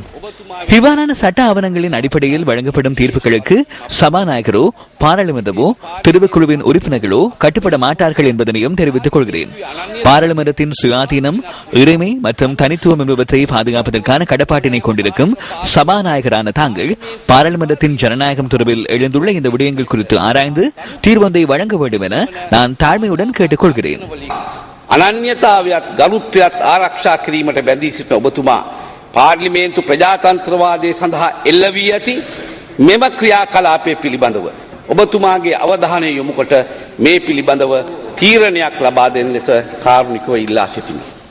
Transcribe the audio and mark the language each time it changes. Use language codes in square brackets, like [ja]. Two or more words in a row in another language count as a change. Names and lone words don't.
[ta] இவ்வாறான சட்ட ஆவணங்களின் அடிப்படையில் வழங்கப்படும் தீர்ப்புகளுக்கு சபாநாயகரோ பாராளுமன்றமோ தெரிவுக்குழுவின் உறுப்பினர்களோ கட்டுப்பட மாட்டார்கள் என்பதனையும் தெரிவித்துக் கொள்கிறேன். பாராளுமன்றத்தின் சுயாதீனம், உரிமை மற்றும் தனித்துவம் என்பவற்றை பாதுகாப்பதற்கான கடப்பாட்டினை கொண்டிருக்கும் சபாநாயகரான தாங்கள் பாராளுமன்றத்தின் ஜனநாயகம் தொடர்பில் எழுந்துள்ள இந்த விடயங்கள் குறித்து ஆராய்ந்து தீர்வொன்றை வழங்க வேண்டும் என நான் தாழ்மையுடன் கேட்டுக் கொள்கிறேன். [si] අනන්‍යතාවයත් ගරුත්වයත් ආරක්ෂා කිරීමට බැඳී සිටින ඔබතුමා පාර්ලිමේන්තු ප්‍රජාතන්ත්‍රවාදය සඳහා එල්ල වී ඇති මෙම ක්‍රියාකලාපය පිළිබඳව ඔබතුමාගේ අවධානය යොමු කොට මේ පිළිබඳව තීරණයක් ලබා දෙන ලෙස කාරුණිකව ඉල්ලා සිටිමි.